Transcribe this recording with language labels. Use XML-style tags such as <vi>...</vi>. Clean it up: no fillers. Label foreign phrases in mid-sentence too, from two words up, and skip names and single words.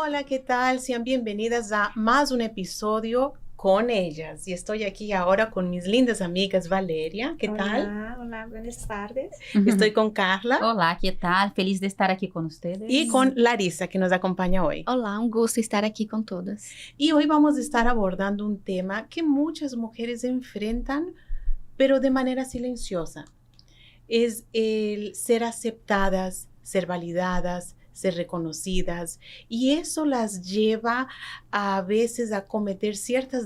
<es>¿qué tal? Sean bienvenidas a más un episodio con ellas. Y estoy aquí ahora con mis lindas amigas Valeria, ¿qué tal? Hola, hola, buenas tardes. Estoy con Carla.</es> <pt>Olá, que tal? Feliz de estar aqui com vocês.</pt> <es>Y con Larissa, que nos acompaña hoy.</es> <pt>Olá, um gosto estar aqui com todas.</pt> <es>Y hoy vamos a estar abordando un tema que muchas mujeres enfrentan, pero de manera silenciosa. Es el ser aceptadas, ser validadas, ser reconocidas, y eso las lleva a veces a cometer ciertas</es>